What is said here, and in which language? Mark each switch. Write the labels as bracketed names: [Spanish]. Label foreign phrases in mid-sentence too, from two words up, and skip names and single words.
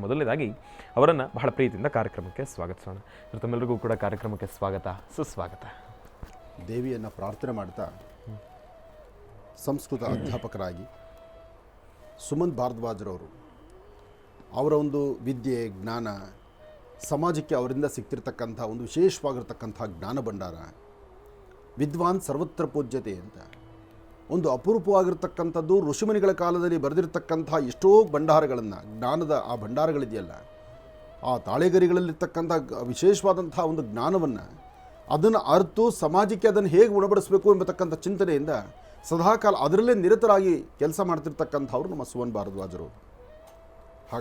[Kannada] ಮೊದಲನೇದಾಗಿ ಅವರನ್ನು ಬಹಳ ಪ್ರೀತಿಯಿಂದ ಕಾರ್ಯಕ್ರಮಕ್ಕೆ ಸ್ವಾಗತಿಸೋಣ. ತಮ್ಮೆಲ್ಲರಿಗೂ ಕೂಡ ಕಾರ್ಯಕ್ರಮಕ್ಕೆ ಸ್ವಾಗತ, ಸುಸ್ವಾಗತ. ದೇವಿಯನ್ನು ಪ್ರಾರ್ಥನೆ ಮಾಡ್ತಾ ಸಂಸ್ಕೃತ ಅಧ್ಯಾಪಕರಾಗಿ ಸುಮನ್ ಭಾರದ್ವಾಜ್ರವರು ಅವರ ಒಂದು ವಿದ್ಯೆ, ಜ್ಞಾನ, ಸಮಾಜಕ್ಕೆ ಅವರಿಂದ ಸಿಗ್ತಿರ್ತಕ್ಕಂಥ ಒಂದು ವಿಶೇಷವಾಗಿರ್ತಕ್ಕಂಥ ಜ್ಞಾನ ಭಂಡಾರ, [Sanskrit] ವಿದ್ವಾನ್ ಸರ್ವತ್ರ ಪೂಜ್ಯತೆ [Kannada] ಅಂತ ಒಂದು ಅಪರೂಪವಾಗಿರ್ತಕ್ಕಂಥದ್ದು. ಋಷಿಮುನಿಗಳ ಕಾಲದಲ್ಲಿ ಬರೆದಿರ್ತಕ್ಕಂಥ ಎಷ್ಟೋ ಭಂಡಾರಗಳನ್ನು, ಜ್ಞಾನದ ಆ ಭಂಡಾರಗಳಿದೆಯಲ್ಲ, ಆ ತಾಳೆಗರಿಗಳಲ್ಲಿರ್ತಕ್ಕಂಥ ವಿಶೇಷವಾದಂಥ ಒಂದು ಜ್ಞಾನವನ್ನು ಅದನ್ನು ಅರ್ತು ಸಮಾಜಕ್ಕೆ ಅದನ್ನು ಹೇಗೆ ಉಣಬಡಿಸಬೇಕು ಎಂಬತಕ್ಕಂಥ ಚಿಂತನೆಯಿಂದ ಸದಾಕಾಲ ಅದರಲ್ಲೇ ನಿರತರಾಗಿ ಕೆಲಸ ಮಾಡ್ತಿರ್ತಕ್ಕಂಥವ್ರು ನಮ್ಮ ಸುಮನ್ ಭಾರದ್ವಾಜರು.